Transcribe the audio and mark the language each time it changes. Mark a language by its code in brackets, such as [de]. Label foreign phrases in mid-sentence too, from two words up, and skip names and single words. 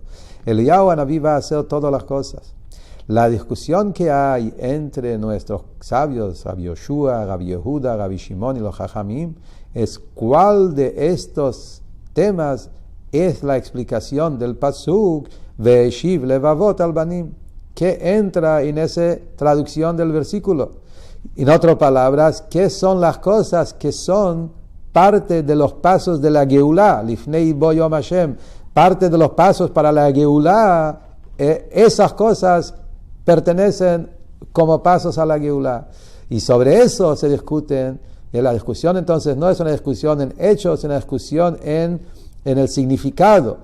[es] Eliyahu Naví va a hacer todas las cosas. La discusión que hay entre nuestros sabios, Rabbi Yoshua, Rabbi Yehuda, Rabbi Shimon y los Jajamim, es cuál de estos temas es la explicación del pasuk [he] והשיב לבבות על בנים, [es] que entra en esa traducción del versículo. En otras palabras, ¿qué son las cosas que son parte de los pasos de la Geulá? [he] לפני בוא יום השם, [es] parte de los pasos para la Geulá, esas cosas pertenecen como pasos a la Geulá. Y sobre eso se discuten. Y la discusión entonces no es una discusión en hechos, es una discusión en el significado.